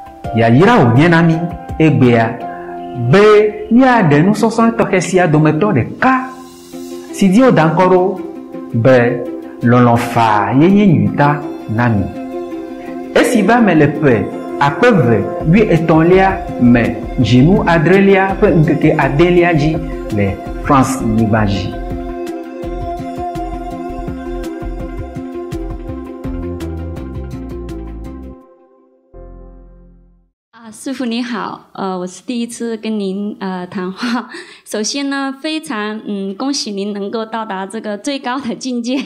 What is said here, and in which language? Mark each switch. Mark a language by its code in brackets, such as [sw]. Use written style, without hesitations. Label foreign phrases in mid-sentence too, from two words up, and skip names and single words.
[ee] ya yira wo nye na mi egbea be ni ade nusɔsɔ tɔxɛ sia dometɔ ɖeka si di wo da ŋkɔ ɖo be lɔlɔfa yeye nyuita na mi. Esi va me le ƒe 2013 me dzinu adrelia ƒe ŋkeke adelia dzi le France nyigba dzi. [zh] 师父你好，我是第一次跟您谈话。首先呢，非常恭喜您能够到达这个最高的境界。